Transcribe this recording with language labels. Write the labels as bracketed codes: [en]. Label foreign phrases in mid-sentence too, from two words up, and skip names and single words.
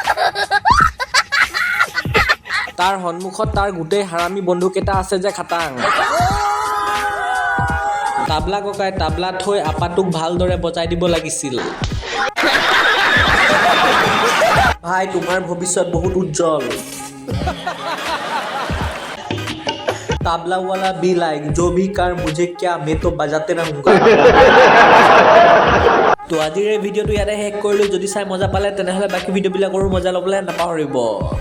[as] তাৰ সন্মুখত তাৰ গোটেই হাৰামী বন্ধুকেইটা আছে যে খাটাং। তাবলা ককাই তাবলা থৈ আপাটোক ভালদৰে বজাই দিব লাগিছিল। ভাই তোমাৰ ভৱিষ্যত বহুত উজ্জ্বল। [hi] ताबला वाला भी लाइक जो भी कर मुझे क्या मैं तो बजाते रहूंगा। [as] তো আজিৰ এই ভিডিঅ'টো ইয়াতে শেষ কৰিলোঁ। যদি চাই মজা পালে তেনেহ'লে বাকী ভিডিঅ'বিলাকৰো মজা ল'বলৈ নাপাহৰিব।